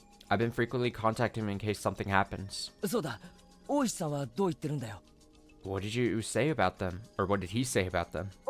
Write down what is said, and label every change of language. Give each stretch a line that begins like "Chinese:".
English: I've been frequently contacting him in case something happens.
Japanese: そうだ、大石さんはどう言ってるんだよ?
English: What did you say about them? Or what did he say about them?